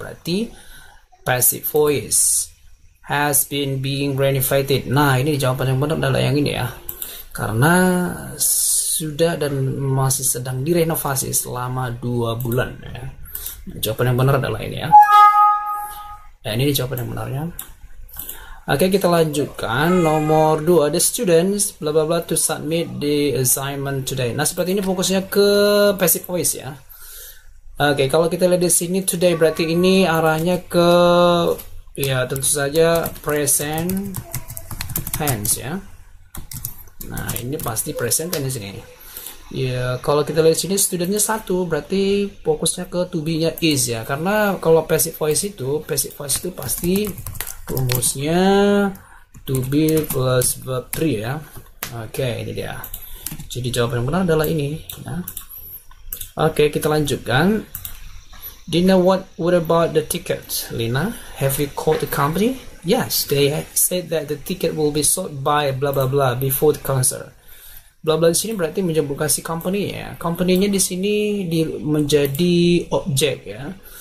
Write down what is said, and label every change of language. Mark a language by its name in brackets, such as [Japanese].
[English] Berarti passive voice has been being renovated. [Indonesian] Nah, ini jawaban yang benar adalah yang ini ya. Karena sudah dan masih sedang direnovasi selama 2 bulan ya. Jawaban yang benar adalah ini ya. Nah, ini jawaban yang benarnya. Oke, kita lanjutkan. [English] Nomor 2, the students bla bla bla to submit the assignment today. [Indonesian] Nah, seperti ini fokusnya ke passive voice ya. Oke, kalau kita lihat di sini today berarti ini arahnya ke ya tentu saja present tense ya. Nah, ini pasti present tense ini. Ya, kalau kita lihat sini studentnya 1, berarti fokusnya ke to be-nya is ya. Karena kalau passive voice itu pasti rumusnya to be plus verb 3 ya. Oke, ini dia. Jadi jawaban yang benar adalah ini ya. Oke, kita lanjutkan. [English] Dina, what about the ticket? Lina, have you called the company? Yes, they said that the ticket will be sold by blah blah blah before the concert. [Indonesian] Bla bla di sini berarti menyebutkan si company ya. Company-nya di sini menjadi objek ya.